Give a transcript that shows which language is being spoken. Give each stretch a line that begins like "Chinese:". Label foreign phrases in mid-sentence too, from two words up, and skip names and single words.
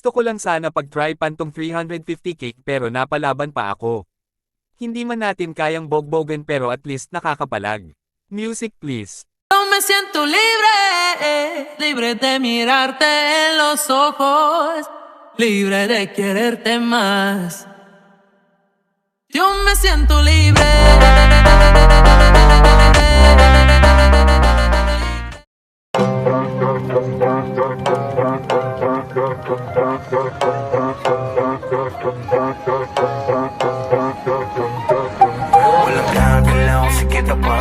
Filipino: Gusto ko lang sana pag-try pantong 350 cake pero napalaban pa ako. Hindi man natin kayang bogbogan pero at least nakakapalag.
English: Music please.
Spanish: Yo me siento libre, libre de mirarte en los ojos, libre de quererte más. Yo me siento libre.
Filipino: Walang gagalaw, sige na pa.